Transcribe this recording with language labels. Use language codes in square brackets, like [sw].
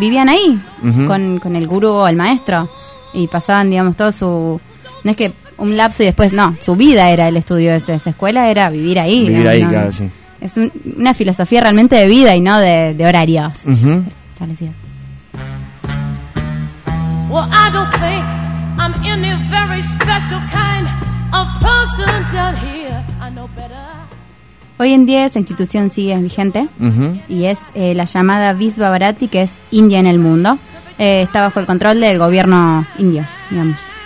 [es] Vivían ahí, con el gurú o el maestro, y pasaban, digamos, todo su... No es que un lapso y después, no, su vida era el estudio de esa escuela, era vivir ahí. Vivir, digamos, ahí, ¿no? Claro, sí. Es una filosofía realmente de vida y no de, de horarios. Uh-huh. [en] Well, I don't think I'm any very special kind of person down here. [es] Hoy en día esa institución sigue vigente, y es la llamada Visva Bharati, que es India en el mundo. Está bajo el control del gobierno indio, digamos.